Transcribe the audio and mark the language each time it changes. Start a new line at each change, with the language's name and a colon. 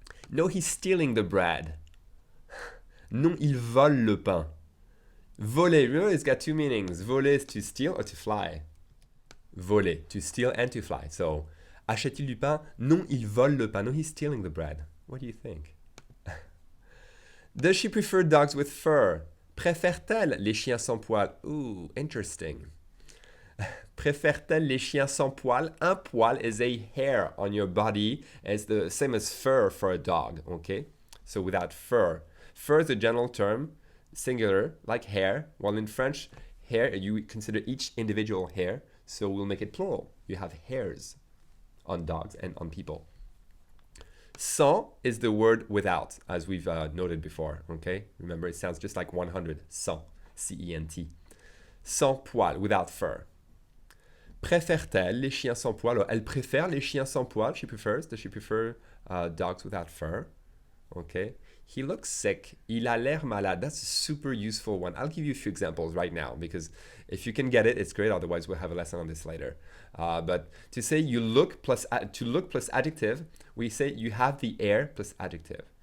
English: No, he's stealing the bread.
French: Non, il vole le pain.
English: Voler, remember, it's got two meanings. Voler is to steal or to fly. Voler, to steal and to fly. So,
French: achète-t-il du pain? Non, il vole le pain.
English: No, he's stealing the bread. What do you think? Does she prefer dogs with fur?
French: Préfère-t-elle les chiens sans poil? Ooh, interesting. Préfère-t-elle les chiens sans poil?
English: Un poil is a hair on your body. It's the same as fur for a dog, okay? So without fur. Fur is a general term, singular, like hair. While in French, hair, you consider each individual hair. So we'll make it plural. You have hairs on dogs and on people. Sans is the word without, as we've noted before, okay? Remember, it sounds just like 100, sans, C-E-N-T. Sans poil, without fur.
French: Préfère-t-elle les chiens sans poil? Or, elle préfère les chiens sans poil.
English: She prefers. Does she prefer dogs without fur? Okay. He looks sick.
French: Il a l'air malade.
English: That's a super useful one. I'll give you a few examples right now because if you can get it, it's great. Otherwise, we'll have a lesson on this later. But to say you look plus to look plus adjective, we say you have the air plus adjective.